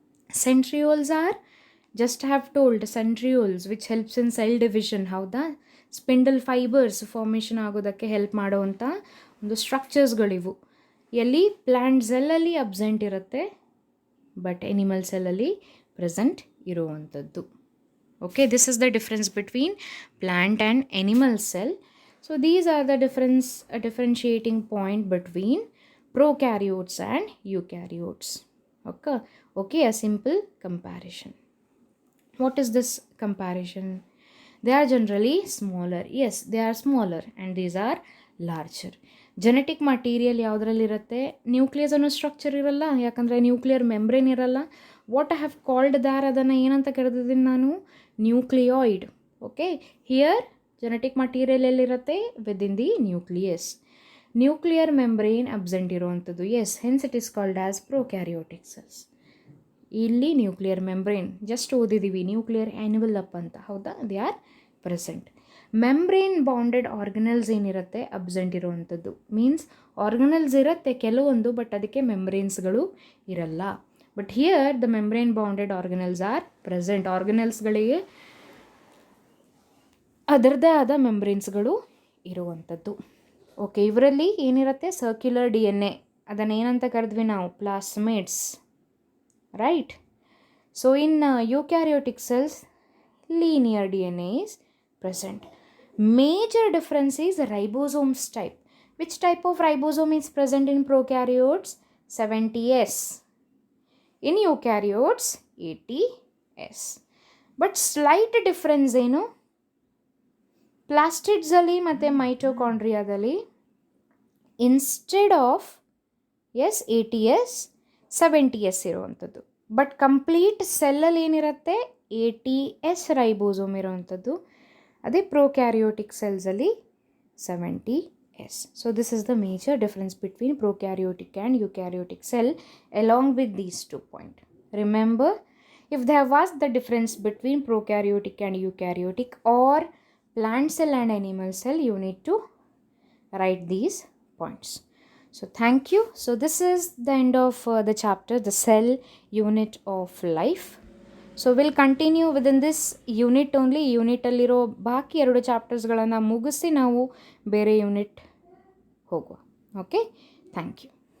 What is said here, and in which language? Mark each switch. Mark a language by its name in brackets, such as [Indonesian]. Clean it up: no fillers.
[English] Centrioles are, just have told, centrioles which helps in cell division. [Kannada] ಹೌದಾ, spindle fibres formation ಆಗೋದಕ್ಕೆ help ಮಾಡುವಂಥ ಒಂದು ಸ್ಟ್ರಕ್ಚರ್ಸ್ಗಳಿವು. ಎಲ್ಲಿ ಪ್ಲ್ಯಾಂಟ್ ಸೆಲ್ಲಲ್ಲಿ ಅಬ್ಸೆಂಟ್ ಇರುತ್ತೆ ಬಟ್ ಎನಿಮಲ್ ಸೆಲ್ಲಲ್ಲಿ ಪ್ರೆಸೆಂಟ್ ಇರುವಂಥದ್ದು. [English] Okay, this is the difference between plant and animal cell. So these are the differentiating point between prokaryotes and eukaryotes. Okay, a simple comparison. What is this comparison? They are generally smaller. Yes, they are smaller and these are larger. [Kannada] Genetic material ಯಾವುದ್ರಲ್ಲಿರುತ್ತೆ? Nucleus ಅನ್ನೋ structure ಇರಲ್ಲ, ಯಾಕಂದರೆ nuclear membrane ಇರಲ್ಲ. [English] what I have called there, [Kannada] ಅದನ್ನು ಏನಂತ ಕರೆದಿದ್ದೀನಿ ನಾನು? Nucleoid. Okay, here genetic material ಎಲ್ಲಿರುತ್ತೆ? [English] Within the nucleus. [Kannada] Nuclear membrane absent ಇರುವಂಥದ್ದು. [English] Yes, hence it is called as prokaryotic cells. [Kannada] ಇಲ್ಲಿ nuclear membrane just ಓದಿದ್ದೀವಿ, nuclear envelope ಅಂತ, ಹೌದಾ? [English] They are present. [Kannada] Membrane bonded organelles ಏನಿರುತ್ತೆ absent ಇರುವಂಥದ್ದು. Means organelles ಇರುತ್ತೆ ಕೆಲವೊಂದು, but ಅದಕ್ಕೆ ಮೆಂಬ್ರೇನ್ಸ್ಗಳು ಇರಲ್ಲ. [English] But here the membrane bonded organelles are present. [Kannada] ಆರ್ಗನಲ್ಸ್ಗಳಿಗೆ ಅದರದ್ದೇ ಆದ ಮೆಂಬ್ರೇನ್ಸ್ಗಳು ಇರುವಂಥದ್ದು. ಓಕೆ, ಇವರಲ್ಲಿ ಏನಿರುತ್ತೆ? ಸರ್ಕ್ಯುಲರ್ ಡಿ ಎನ್ ಎ, ಅದನ್ನು ಏನಂತ ಕರೆದ್ವಿ ನಾವು? [English] Plasmids, right? So in eukaryotic cells linear DNA is present. Major difference is ribosomes type. Which type of ribosome is present in prokaryotes? 70S. In eukaryotes 80S. But slight difference ಏನು? [Kannada] ಪ್ಲಾಸ್ಟಿಡ್ಸಲ್ಲಿ ಮತ್ತು ಮೈಟೋಕಾಂಡ್ರಿಯಾದಲ್ಲಿ instead of 80S 70S ಇರುವಂಥದ್ದು. But complete ಸೆಲ್ಲಲ್ಲಿ ಏನಿರುತ್ತೆ? 80S ribosome ಇರೋವಂಥದ್ದು. ಅದೇ prokaryotic ಸೆಲ್ಸಲ್ಲಿ 70S. [English] So this is the major difference between prokaryotic and eukaryotic cell along with these 2 points. Remember, if they have asked the difference between prokaryotic and eukaryotic or plant cell and animal cell, you need to write these points. So thank you. So this is the end of the chapter, the cell unit of life. So we'll continue within this unit only. [Kannada] Unit ಅಲ್ಲಿರೋ ಬಾಕಿ 2 ಚಾಪ್ಟರ್ಸ್ಗಳನ್ನು ಮುಗಿಸಿ ನಾವು ಬೇರೆ unit ಹೋಗುವ. Okay, [English] Thank you.